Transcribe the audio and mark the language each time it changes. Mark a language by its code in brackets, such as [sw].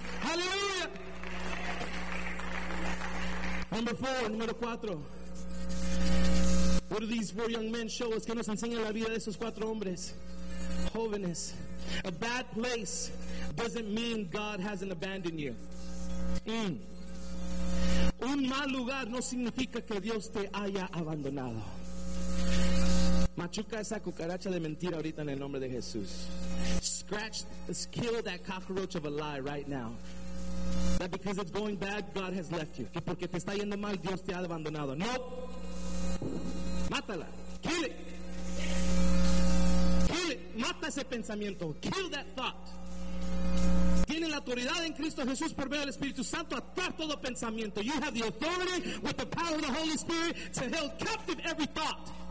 [en] Hallelujah. Number 4. What do these 4 young men show us? [es] ¿Qué nos enseña la vida de esos 4 hombres? Jóvenes. [en] A bad place doesn't mean God hasn't abandoned you. [es] Un mal lugar no significa que Dios te haya abandonado. Machuca esa cucaracha de mentira ahorita en el nombre de Jesús. [en] Scratch, kill that cockroach of a lie right now. That because it's going bad, God has left you. [es] Que porque te está yendo mal, Dios te ha abandonado. No. Mátala. [en] Kill it. Kill it. [es] Mata ese pensamiento. [en] Kill that thought. [es] Tiene la autoridad en Cristo Jesús por medio del Espíritu Santo a atar todo pensamiento. [en] You have the authority with the power of the Holy Spirit to hold captive every thought.